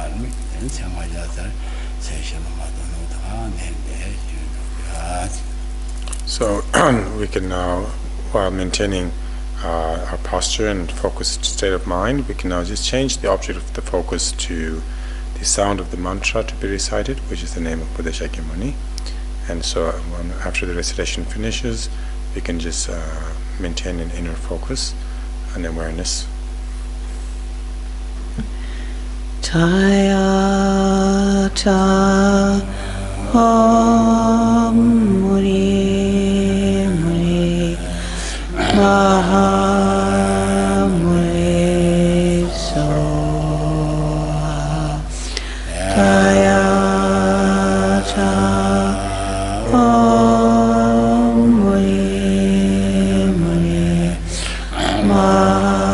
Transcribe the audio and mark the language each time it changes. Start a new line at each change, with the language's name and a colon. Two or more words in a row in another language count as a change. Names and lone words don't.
English: So we can now, while maintaining our posture and focused state of mind, we can now just change the object of the focus to the sound of the mantra to be recited, which is the name of Buddha Shakyamuni. And so after the recitation finishes, we can just maintain an inner focus and awareness.
Sanskrit: तय त ओम् मुरि मुरि महा मुरि सोहा तय त ओम् मुरि मुरि महा